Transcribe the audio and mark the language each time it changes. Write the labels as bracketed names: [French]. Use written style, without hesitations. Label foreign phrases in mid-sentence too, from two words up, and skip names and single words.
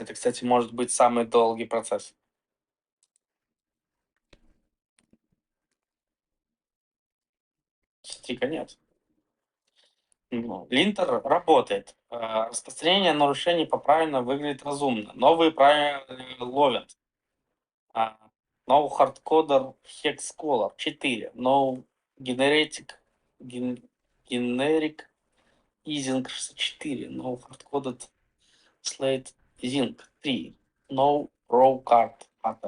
[Russian] Это, кстати, может быть самый долгий процесс. Смотри-ка, нет. Линтер работает. Распространение нарушений поправлено, выглядит разумно. Новые правила ловят. [English] No hardcoder hexcolor 4. No generic easing 64. No hardcoded slate zinc 3. No raw card pattern.